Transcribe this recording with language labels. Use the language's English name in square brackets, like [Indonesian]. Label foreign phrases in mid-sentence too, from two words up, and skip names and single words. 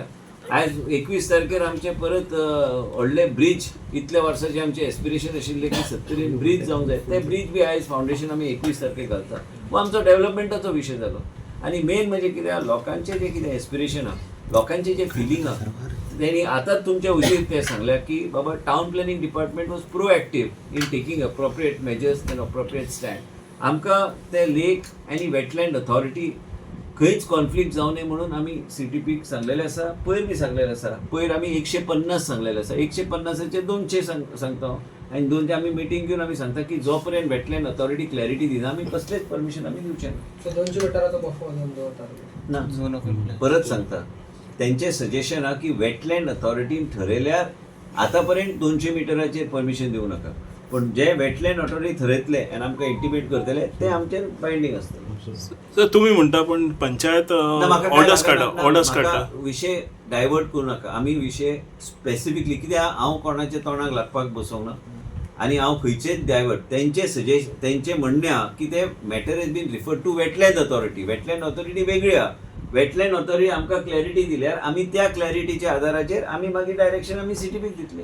[Konkani] आयज 21 तारखेर आमचे परत व्हडले ब्रीज इतल्या वर्साचें आमचें एस्पिरेशन आशिल्लें की 70 ब्रीज जावंक जाय ते ब्रीज बी आयज फावंडेशन आमी 21 तारखेक घालता. वो आमचो डेव्हलपमेंटाचो विशय जालो. आणि मेन म्हणजे कितें लोकांचे जे कितें एस्पिरेशन आहा लोकांचे जे फिलींग आहा त्यांनी आतांच तुमच्या उशीर ते सांगल्या की बाबा [English] town planning department was proactive in taking appropriate measures and appropriate stand. [Konkani] आमकां ते लेक आनी वेटलँड अथॉरिटी खंयच कॉन्फ्लिक्ट जावं नये म्हणून आमी CTPक सांगलेलें आसा. पयर बी सांगलेलें आसा. पयर आमी 150 सांगलेलें आसा. 150चे 200 सांगता आनी 200 आमी मिटींग घेवन आमी सांगता की जो पर्यंत वेटलँड अथॉरिटी क्लॅरिटी दिना आमी कसलेच परमिशन आमी दिवचें ना. 200 मिटराचो बफर दवरता परत सांगता त्यांचे सजेशन हा की वेटलँड अथॉरिटीन ठरयल्यार आतां पर्यंत 200 मिटराचेर परमिशन दिवं नाका पण जे वेटलँड अथॉरिटी ठरयतले आनी आमकां इंटिमेट करतले ते आमचेर बायंडींग आसतले. [Marathi] सर तुम्ही म्हणता पण पंचायत ऑर्डर्स काढा विषय डायवर्ट करू नका. [Konkani] आमी विषय स्पेसिफिकली कित्याक हांव कोणाच्या तोंडाक लागपाक बसोंक ना आणि हांव खंयचेच डायवर्ट तेंचे म्हणणें आहा की ते [English] matter has been referred to Wetland Authority. [Konkani] वेटलँड अथॉरिटी वेगळी आहा. वेटलँड अथॉरिटी आमकां क्लॅरिटी दिल्यार आमी त्या क्लॅरिटीच्या आधाराचेर आमी मागीर डायरेक्शन आमी CTPक दितले.